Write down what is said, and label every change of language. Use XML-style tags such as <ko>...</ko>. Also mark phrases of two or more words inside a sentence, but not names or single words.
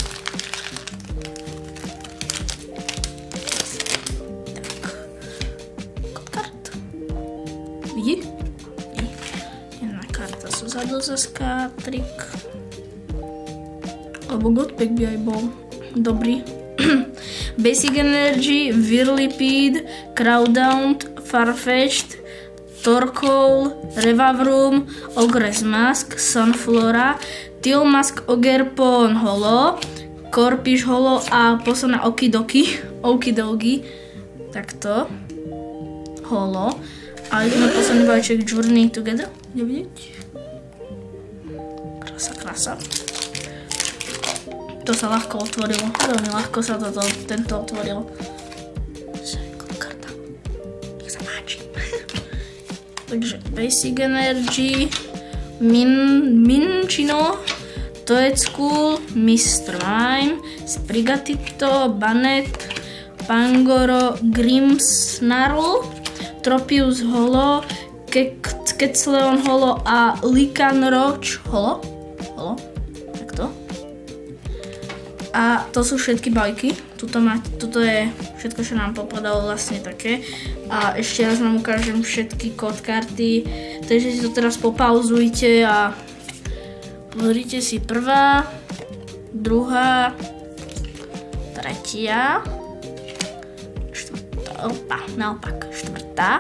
<sk>Tak, kart. Vidí? Jedna karta zozadu za skatrik. Alebo Godpack by aj bol dobrý. Basic Energy, Whirlipede, Crowdhound, Farfetch'd, Torkoal, Revavroom, Ogress Mask, Sunflora, Tilmask, Ogerpon Holo, Corpish Holo a posledná Okidogi, takto, Holo. A ideme posledný balíček Journey Together, ide vidieť? Krása. To sa ľahko otvorilo, veľmi ľahko sa tento otvoril. Takže Basic Energy, Minchino, Toedscool, Mr. Mime, Sprigatito, Bannet, Pangoro, Grimmsnarl, Tropius Holo, Quetzalcoatl Holo a Lycanroc Holo. Takto. A to sú všetky balíky. Tuto je všetko, čo nám popadalo vlastne také. A ešte raz vám ukážem všetky kód karty. Takže si to teraz popauzujte a pozrite si prvá, druhá, tretia, štvrtá, naopak, štvrtá.</sk>